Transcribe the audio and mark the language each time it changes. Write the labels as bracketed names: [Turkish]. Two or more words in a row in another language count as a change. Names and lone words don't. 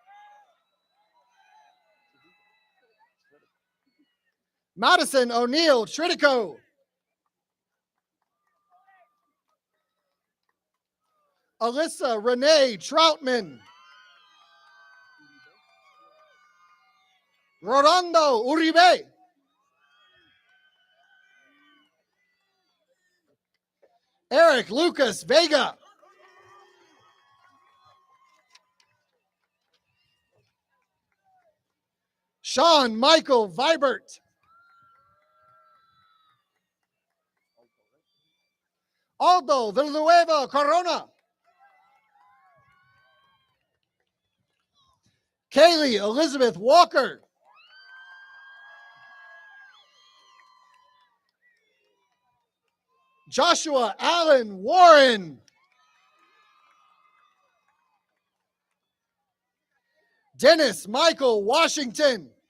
[English] Madison O'Neill Tridico. Alyssa Renee Troutman. Rolando Uribe. Eric Lucas Vega. Sean Michael Vibert. Aldo Villanueva Corona. Kaylee Elizabeth Walker. Joshua Allen Warren. Dennis Michael Washington.